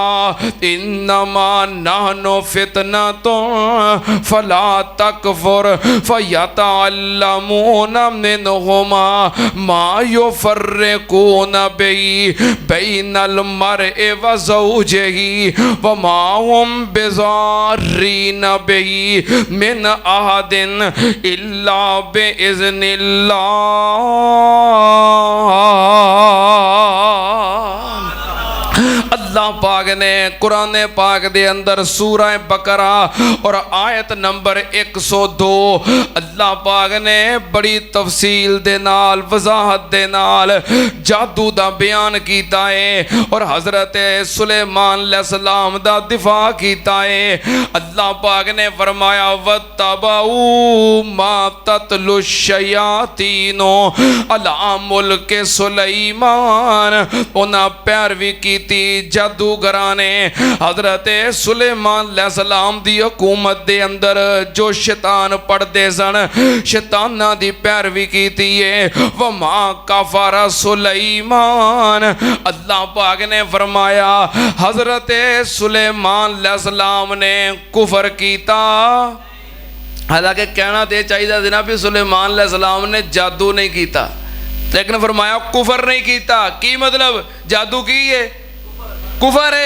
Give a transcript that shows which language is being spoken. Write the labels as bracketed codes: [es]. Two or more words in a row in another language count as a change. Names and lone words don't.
[ar] إنما نحن فتنة فلا تكفر فيتعلمون منهما ما يفرقون به بين المرء و زوجه و ما هم بضارين به من أحد إلا بإذن الله. [pa] اللہ پاک نے قرآن پاک دے اندر سورہ بقرہ اور آیت نمبر 102 اللہ پاک نے بڑی تفصیل دے نال وضاحت دے نال جادو دا بیان کیتا ہے اور حضرت سلیمان علیہ السلام دا دفاع کیتا ہے. اللہ پاک نے فرمایا [ar] و اتبعوا ما تتلو الشياطين على ملك سليمان, [pa] انہاں پیروی کیتی جادوگراں نے حضرت سلیمان علیہ السلام دی حکومت دے اندر جو شیطان پڑھتے سن، شیطاناں دی پیروی کیتی ہے. [ar] و ما كفر سليمان, [pa] اللہ پاک نے فرمایا حضرت سلیمان علیہ السلام نے کفر کیتا. [ur] حالانکہ کہنا تو چاہیے تھا بھی سلیمان علیہ السلام نے جادو نہیں کیا، لیکن فرمایا کفر نہیں کیا. [pa] کی مطلب جادو کی ہے؟ کفر ہے.